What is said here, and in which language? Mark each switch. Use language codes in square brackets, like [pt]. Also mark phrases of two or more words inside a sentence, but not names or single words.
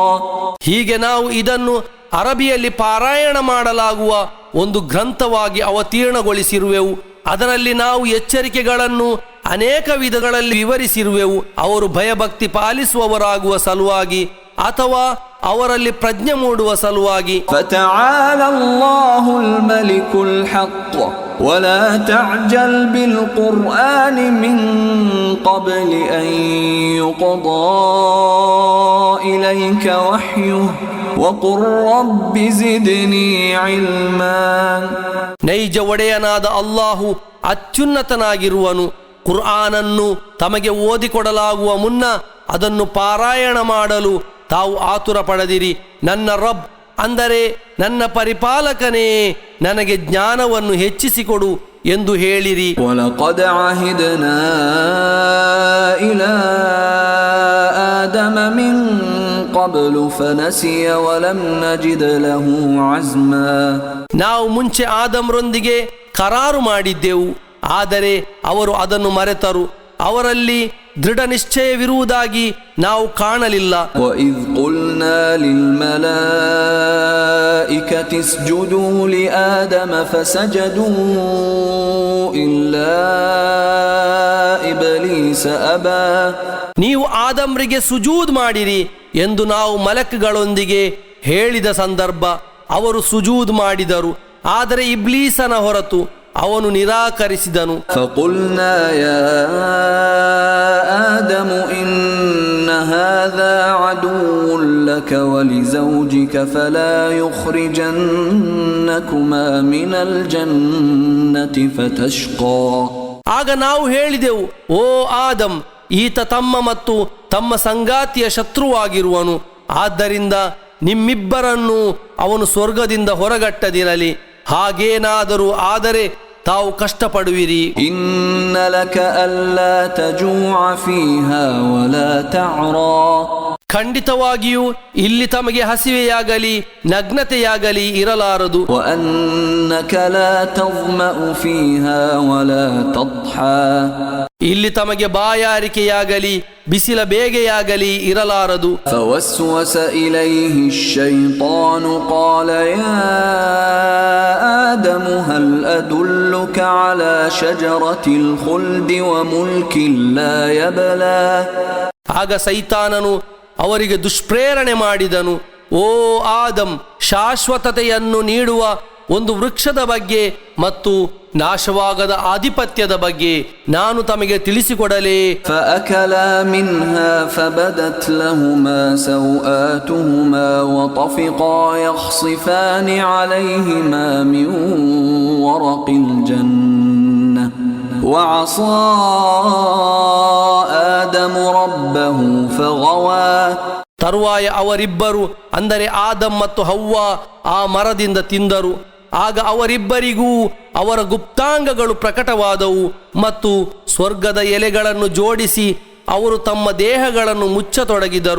[kn] ಹೀಗೆ ನಾವು ಇದನ್ನು ಅರಬಿಯಲ್ಲಿ ಪಾರಾಯಣ ಮಾಡಲಾಗುವ ಒಂದು ಗ್ರಂಥವಾಗಿ ಅವತೀರ್ಣಗೊಳಿಸಿರುವೆವು. ಅದರಲ್ಲಿ ನಾವು ಎಚ್ಚರಿಕೆಗಳನ್ನು ಅನೇಕ ವಿಧಗಳಲ್ಲಿ ವಿವರಿಸಿರುವೆವು. ಅವರು ಭಯಭಕ್ತಿ ಪಾಲಿಸುವವರಾಗುವ ಸಲುವಾಗಿ ಅಥವಾ ಅವರಲ್ಲಿ ಪ್ರಜ್ಞೆ ಮೂಡುವ ಸಲುವಾಗಿ. [ar] فتعالى الله الملك الحق ولا تعجل بالقرآن من قبل أن يقضى إليك وحيه وقل رب زدني علما. [kn] ನೈಜ ಒಡೆಯನಾದ ಅಲ್ಲಾಹು ಅತ್ಯುನ್ನತನಾಗಿರುವನು. ಕುರ್ಆನನ್ನು ತಮಗೆ ಓದಿಕೊಡಲಾಗುವ ಮುನ್ನ ಅದನ್ನು ಪಾರಾಯಣ ಮಾಡಲು ತಾವು ಆತುರ ಪಡದಿರಿ. ನನ್ನ ರಬ್ ಅಂದರೆ ನನ್ನ ಪರಿಪಾಲಕನೇ ನನಗೆ ಜ್ಞಾನವನ್ನು ಹೆಚ್ಚಿಸಿಕೊಡು ಎಂದು ಹೇಳಿರಿ. [ar] وَلَقَدْ عَهِدْنَا إِلَى آدَمَ مِنْ قَبْلُ فَنَسِيَ وَلَمْ نَجِدْ لَهُ عَزْمًا. [kn] ನಾವು ಮುಂಚೆ ಆದಮ್ರೊಂದಿಗೆ ಕರಾರು ಮಾಡಿದ್ದೆವು, ಆದರೆ ಅವರು ಅದನ್ನು ಮರೆತರು. ಅವರಲ್ಲಿ ದೃಢ ನಿಶ್ಚಯವಿರುವುದಾಗಿ ನಾವು ಕಾಣಲಿಲ್ಲ. [ar] وَإِذْ قُلْنَا لِلْمَلَائِكَةِ اسْجُدُوا لِآدَمَ فَسَجَدُوا إِلَّا إِبْلِيسَ أَبَى. [kn] ನೀವು ಆದಮ್ರಿಗೆ ಸುಜೂದ್ ಮಾಡಿರಿ ಎಂದು ನಾವು ಮಲಕ್ಗಳೊಂದಿಗೆ ಹೇಳಿದ ಸಂದರ್ಭ ಅವರು ಸುಜೂದ್ ಮಾಡಿದರು, ಆದರೆ ಇಬ್ಲೀಸನ ಹೊರತು ಅವನು ನಿರಾಕರಿಸಿದನು. [ar] فَقُلْنَا يَا آدَمُ إِنَّ هَذَا عَدُوٌّ لَكَ وَلِزَوْجِكَ فَلَا يُخْرِجَنَّكُمَا مِنَ الْجَنَّةِ فَتَشْقَى. [kn] ಆಗ ನಾವು ಹೇಳಿದೆವು, ಓ ಆದಮ್, ಈತ ತಮ್ಮ ಮತ್ತು ತಮ್ಮ ಸಂಗಾತಿಯ ಶತ್ರುವಾಗಿರುವನು, ಆದ್ದರಿಂದ ನಿಮ್ಮಿಬ್ಬರನ್ನು ಅವನು ಸ್ವರ್ಗದಿಂದ ಹೊರಗಟ್ಟದಿರಲಿ. ಹಾಗೇನಾದರೂ ಆದರೆ ತಾವು ಕಷ್ಟಪಡುವಿರಿ. [ar] إن لك ألا تجوع فيها ولا تعرى. [kn] ಖಂಡಿತವಾಗಿಯೂ ಇಲ್ಲಿ ತಮಗೆ ಹಸಿವೆಯಾಗಲಿ ನಗ್ನತೆಯಾಗಲಿ ಇರಲಾರದು. [ar] وأنك لا تظمأ فيها ولا تضحى [kn] ಇಲ್ಲಿ ತಮಗೆ ಬಾಯಾರಿಕೆಯಾಗಲಿ ಬಿಸಿಲ ಬೇಗೆಯಾಗಲಿ ಇರಲಾರದು. [ar] فوسوس إليه الشيطان قال يا آدم هل أدلك على شجرة الخلد وملك لا يبلى [kn] ಆಗ ಸೈತಾನನು ಅವರಿಗೆ ದುಷ್ಪ್ರೇರಣೆ ಮಾಡಿದನು. ಓ ಆದಂ, ಶಾಶ್ವತತೆಯನ್ನು ನೀಡುವ ಒಂದು ವೃಕ್ಷದ ಬಗ್ಗೆ ಮತ್ತು ನಾಶವಾಗದ ಆಧಿಪತ್ಯದ ಬಗ್ಗೆ ನಾನು ತಮಗೆ ತಿಳಿಸಿಕೊಡಲೇ. [ar] فأكلا منها فبدت لهما سوآتهما وطفقا يخصفان عليهما من ورق الجنة وعصى آدم ربه فغوى [kn] ತರುವಾಯ ಅವರಿಬ್ಬರು ಅಂದರೆ ಆದಂ ಮತ್ತು ಹವ್ವ ಆ ಮರದಿಂದ ತಿಂದರು. ಆಗ ಅವರಿಬ್ಬರಿಗೂ ಅವರ ಗುಪ್ತಾಂಗಗಳು ಪ್ರಕಟವಾದವು ಮತ್ತು ಸ್ವರ್ಗದ ಎಲೆಗಳನ್ನು ಜೋಡಿಸಿ ಅವರು ತಮ್ಮ ದೇಹಗಳನ್ನು ಮುಚ್ಚತೊಡಗಿದರು.